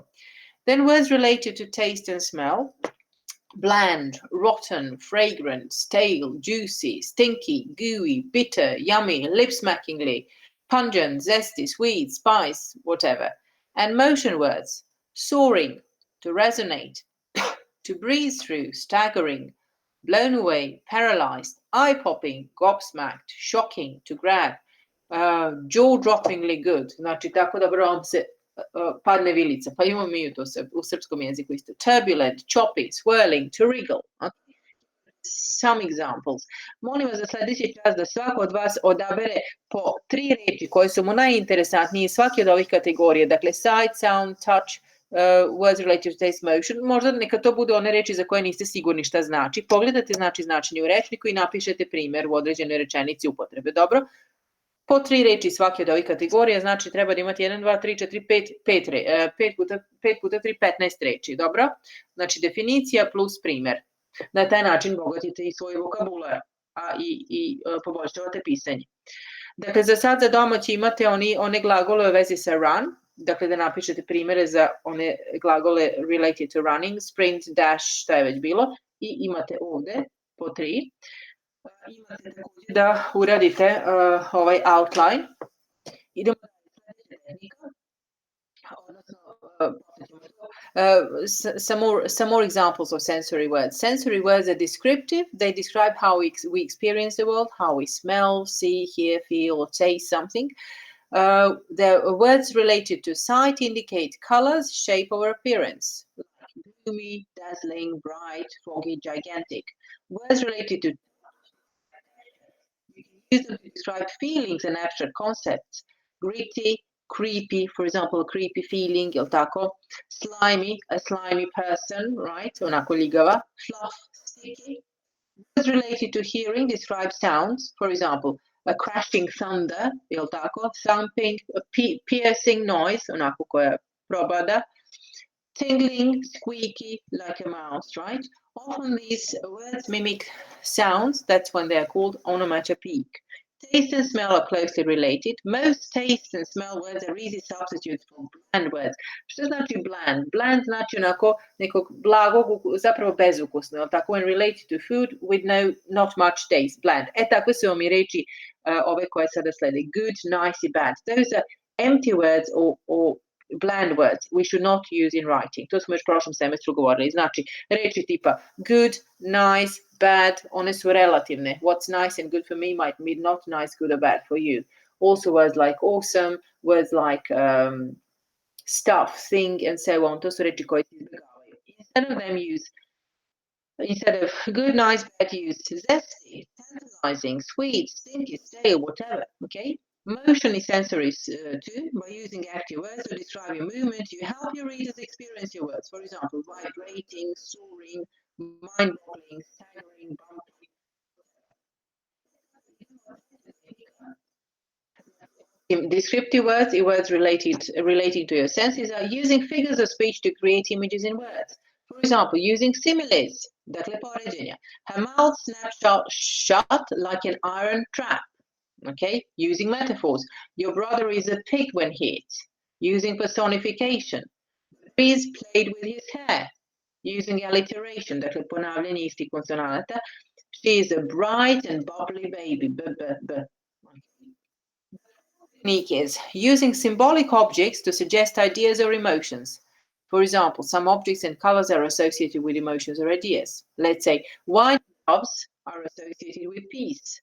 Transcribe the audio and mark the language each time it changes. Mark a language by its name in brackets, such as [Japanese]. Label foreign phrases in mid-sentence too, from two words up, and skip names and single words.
[English] Then words related to taste and smell: bland, rotten, fragrant, stale, juicy, stinky, gooey, bitter, yummy, lip-smackingly, pungent, zesty, sweet, spice, whatever. And motion words: soaring, to resonate, to breeze through, staggering, blown away, paralyzed, eye-popping, gobsmacked, shocking, to grab, jaw-droppingly good, [Serbian] znači tako da vam se padne vilica, pa imamo mi to u srpskom jeziku isto. [English] Turbulent, choppy, swirling, to wriggle. Okay. Some examples. [Serbian] Molim vas za sljedeći čas da svako od vas odabere po 3 riječi koje su mu najinteresantnije iz svake od ovih kategorija. Dakle, [English] sight, sound, touch, words related to taste, motion. [Serbian] Možda neka to budu one reči za koje niste sigurni šta znači. Pogledate značenje u rečniku i napišete primjer u određenoj rečenici upotrebe. Dobro? Po 3 reči svake od ovih kategorija, znači treba da imate 1, 2, 3, 4, 5 puta 3, 15 reči, dobro? Znači definicija plus primer. Na taj način bogatite i svoj vokabular, a i poboljšavate pisanje. Dakle, za sad za domaći imate one glagole u vezi sa run, dakle da napišete primere za one glagole [English] related to running, sprint, dash, [Serbian] šta je već bilo, i imate ovde po 3. Imate također da uradite ovaj outline. Idemo na sljedeća tehnika, odnosno [English] some more examples of sensory words. Sensory words are descriptive. They describe how we experience the world, how we smell, see, hear, feel, or taste something. The words related to sight indicate colors, shape, or appearance, like gloomy, dazzling, bright, foggy, gigantic. Words related to use them to describe feelings and abstract concepts: gritty, creepy, for example, creepy feeling, [Serbian] jel tako? [English] Slimy, a slimy person, right? [Serbian] Onako ljigava. [English] Fluff, sticky. Words related to hearing describe sounds, for example, a crashing thunder, [Serbian] jel tako? [English] Thumping, a piercing noise, [Serbian] onako koja probada. [English] Tingling, squeaky, like a mouse, right? Often these words mimic sounds. That's when they are called onomatopoeic. Taste and smell are closely related. Most taste and smell words are easy substitutes for bland words. [Serbian] Što znači [English] bland? Bland [Serbian] znači onako nekog blagog, zapravo bezukusno, tako [English] when related to food with not much taste, bland. [Serbian] Tako su vam i reči ove koje sada slede: [English] good, nice i bad. Those are empty words or bland words we should not use in writing. [Serbian] To smo još prošlom semestru govorili. Znači, reči tipa [English] good, nice, bad, [Serbian] one su relativne. [English] What's nice and good for me might be not nice, good or bad for you. Also words like awesome, words like stuff, thing, and so on. [Serbian] To su reči koje se izbjegavaju. [English] Instead of good, nice, bad, use zesty, tantalizing, sweet, stinky, stale, whatever. Okay? Motion is sensory too. By using active words to describe your movement, you help your readers experience your words. For example, vibrating, soaring, mind-boggling, staggering, bumping. Descriptive words, words relating to your senses, are using figures of speech to create images in words. For example, using similes, [Serbian] dakle poređenja. [English] Her mouth snapped shut like an iron trap. Okay, using metaphors. Your brother is a pig when he eats. Using personification. The breeze played with his hair. Using alliteration, [Serbian] dakle ponavljanje istih konsonanata. [English] She is a bright and bubbly baby. Technique is using symbolic objects to suggest ideas or emotions. For example, some objects and colors are associated with emotions or ideas. Let's say white doves are associated with peace.